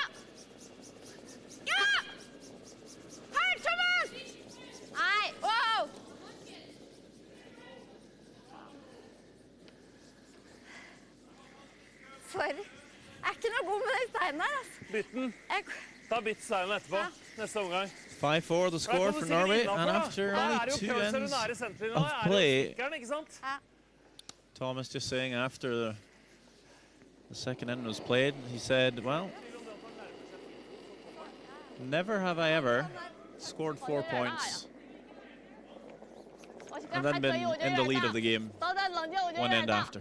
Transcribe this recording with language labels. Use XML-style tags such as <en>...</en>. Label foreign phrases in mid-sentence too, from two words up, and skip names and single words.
<no>Ja! Hør, Thomas! Nei, wow! Sorry. Jeg er ikke noe god med den steinen her, altså. Bytt den. Ta bytt steinen etterpå. Neste omgang.</no> <en>5-4 the score for Norway, and after only 2 ends of play, Thomas just saying after the second end was played, he said, well, never have I ever scored 4 points and then been in the lead of the game 1 end after.</en>